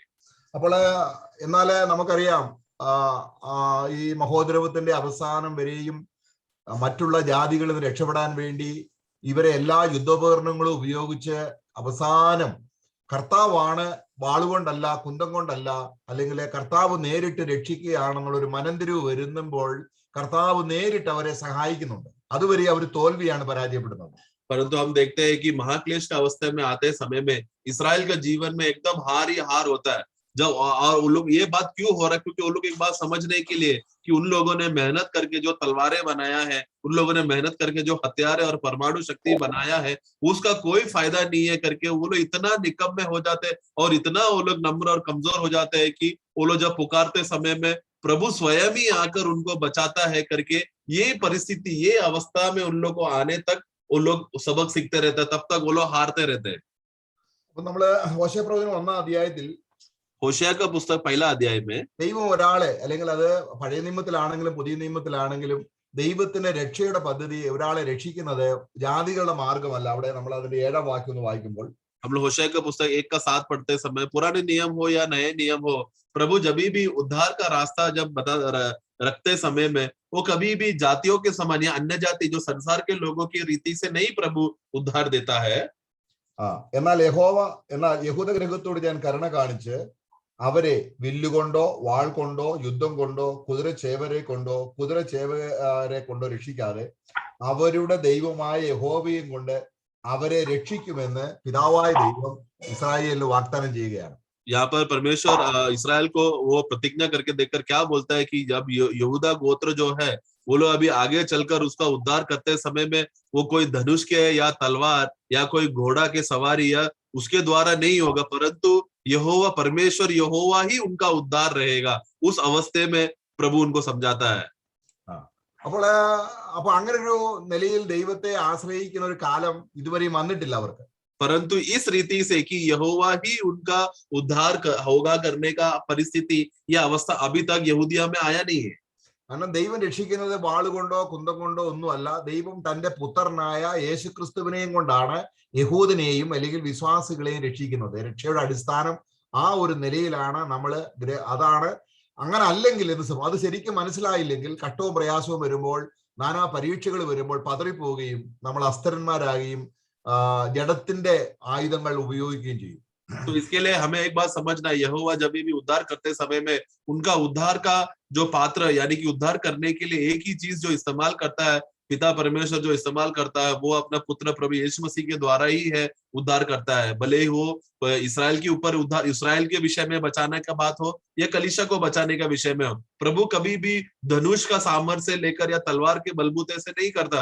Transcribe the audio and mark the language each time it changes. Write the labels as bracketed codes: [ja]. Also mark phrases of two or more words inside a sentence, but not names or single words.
[ml] അപ്പോൾ എന്നാല് നമുക്കറിയാം ഈ മഹോദരവത്തിന്റെ അവസാനം വരെയും മറ്റുള്ള ജാതികളിൽ നിന്ന് രക്ഷപ്പെടാൻ വേണ്ടി ഇവരെ എല്ലാ യുദ്ധോപകരണങ്ങളും ഉപയോഗിച്ച് അവസാനം കർത്താവാണ് വാളുകൊണ്ടല്ല കുന്തം കൊണ്ടല്ല അല്ലെങ്കിൽ കർത്താവ് നേരിട്ട് രക്ഷിക്കുകയാണെന്നുള്ളൊരു മനംതിരിവ് വരുമ്പോൾ കർത്താവ് നേരിട്ട് അവരെ സഹായിക്കുന്നുണ്ട്. അതുവരെ അവർ തോൽവിയാണ് പരാജയപ്പെടുന്നത്. [hi] परंतु हम देखते हैं कि महाक्लेश का अवस्था में आते समय में इस्राएल का जीवन में एकदम हार ही हार होता है. जब और उन लोग, ये बात क्यों हो रहा है, क्योंकि वो लोग एक बात समझने के लिए कि उन लोगों ने मेहनत करके जो तलवारें बनाया है, उन लोगों ने मेहनत करके जो हथियार और परमाणु शक्ति बनाया है, उसका कोई फायदा नहीं है करके वो लोग इतना निकम्मे हो जाते हैं और इतना वो लोग नम्र और कमजोर हो जाते हैं कि वो लोग जब पुकारते समय में प्रभु स्वयं ही आकर उनको बचाता है करके, ये परिस्थिति, ये अवस्था में उन लोग को आने तक वो लोग सबक सीखते रहते हैं, तब तक वो लोग हारते रहते हैं. [ml] അപ്പൊ നമ്മള് ഹോശേയ പ്രവചനം 1-ാം അധ്യായത്തിൽ [hi] होशिया का पुस्तक 1 अध्याय में [ml] ദൈവം ഒരാളെ, അല്ലെങ്കിൽ അത് പഴയ നിയമത്തിലാണെങ്കിലും പുതിയ നിയമത്തിലാണെങ്കിലും ദൈവത്തിന്റെ രക്ഷയുടെ പദ്ധതി ഒരാളെ രക്ഷിക്കുന്നത് ജാതികളുടെ മാർഗമല്ല. അവിടെ നമ്മൾ അതിന്റെ 7-ാം വാക്യം ഒന്ന് വായിക്കുമ്പോൾ [hi] हम लोग होशिया का पुस्तक 1 का 7 पढ़ते समय, पुराने नियम हो या नए नियम हो, प्रभु जब भी उद्धार का रास्ता जब रखते समय में वो कभी भी जातियों के समान या अन्य जाति जो संसार के लोगों की रीति से नहीं प्रभु उद्धार देता है. [ml] എന്നാൽ യഹൂദ ഗൃഹത്തോട് ഞാൻ കരുണ കാണിച്ച് അവരെ വില്ലുകൊണ്ടോ വാൾ കൊണ്ടോ യുദ്ധം കൊണ്ടോ കുതിരച്ചേവരെ കൊണ്ടോ രക്ഷിക്കാതെ അവരുടെ ദൈവമായ യഹോവയും കൊണ്ട് അവരെ രക്ഷിക്കുമെന്ന് പിതാവായ ദൈവം ഇസ്രായേലിന് വാഗ്ദാനം ചെയ്യുകയാണ്. [hi] यहाँ पर परमेश्वर इस्राएल को वो प्रतिज्ञा करके देखकर क्या बोलता है कि जब यहूदा गोत्र जो है वो लोग अभी आगे चलकर उसका उद्धार करते समय में वो कोई धनुष के या तलवार या कोई घोड़ा के सवारी या उसके द्वारा नहीं होगा, परंतु यहोवा परमेश्वर यहोवा ही उनका उद्धार रहेगा. उस अवस्थे में प्रभु उनको समझाता है. [ml] അപ്പോൾ അങ്ങനെ ഒരു നിലയിൽ ദൈവത്തെ ആശ്രയിക്കുന്ന ഒരു കാലം ഇതുവരെയും വന്നിട്ടില്ല അവർക്ക്. [hi] परंतु इस रीति से कि यहोवा ही उनका उद्धार होगा करने का परिस्थिति या अवस्था अभी तक यहूदिया में आया नहीं है. [ml] കാരണം ദൈവം രക്ഷിക്കുന്നത് വാളുകൊണ്ടോ കുന്തം കൊണ്ടോ ഒന്നുമല്ല. ദൈവം തന്റെ പുത്രനായ യേശുക്രിസ്തുവിനെയും കൊണ്ടാണ് യഹൂദനെയും അല്ലെങ്കിൽ വിശ്വാസികളെയും രക്ഷിക്കുന്നത്. രക്ഷയുടെ അടിസ്ഥാനം ആ ഒരു നിലയിലാണ് നമ്മള്. അതാണ്. അങ്ങനെ അല്ലെങ്കിൽ അത് ശരിക്കും മനസ്സിലായില്ലെങ്കിൽ കഷ്ടവും പ്രയാസവും വരുമ്പോൾ, നാനാ പരീക്ഷകൾ വരുമ്പോൾ പതറിപ്പോവുകയും നമ്മൾ അസ്ഥിരന്മാരാകുകയും ജഡത്തിന്റെ ആയുധങ്ങൾ ഉപയോഗിക്കുകയും ചെയ്യും. [hi] तो इसके लिए हमें एक बात समझना, यहोवा जब भी उद्धार करते समय में उनका उद्धार का जो पात्र यानी कि उद्धार करने के लिए एक ही चीज जो इस्तेमाल करता है, पिता परमेश्वर जो इस्तेमाल करता है, वो अपना पुत्र प्रभु यीशु मसीह के द्वारा ही है उद्धार करता है. भले ही वो इस्राएल के ऊपर उद्धार, इस्राएल के विषय में बचाने का बात हो या कलीसिया को बचाने का विषय में हो, प्रभु कभी भी धनुष का सामर्थ्य से लेकर या तलवार के बलबूते से नहीं करता.